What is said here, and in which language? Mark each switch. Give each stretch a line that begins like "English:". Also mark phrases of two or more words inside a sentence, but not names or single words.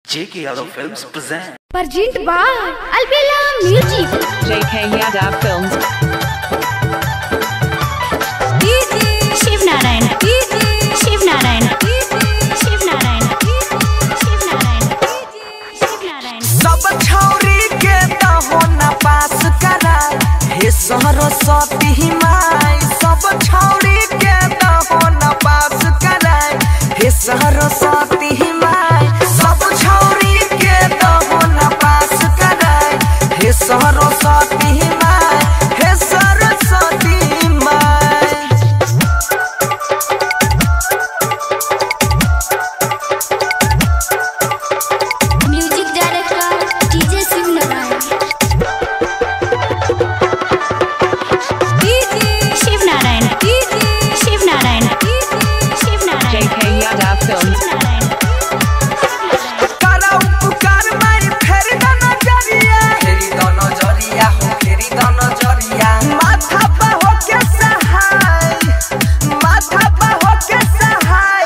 English: JK Yadav Films present. Present by Albela Music. JK Yadav Films. Shiv Narayan. Shiv Narayan. Shiv Narayan. Shiv Narayan. Shiv Narayan.
Bhojpuri: सब छौरी के दहो न पास करा हे सरस्वती माई। सब छौरी के दहो न पास करा हे सरस्वती माई। सब छौरी के दहो न पास करा हे सरस्वती माई। हे सरस्वती माई।
English: Music director DJ Shiv Narayan. Shiv Narayan. Shiv Narayan. Shiv Narayan. JK Yadav Films. Shiv Narayan.
Bhojpuri: करा उपकार माई फेरी द नजरिया। फेरी द नजरिया हो फेरी द नजरिया। माथा पे होके सहाय। माथा पे होके सहाय।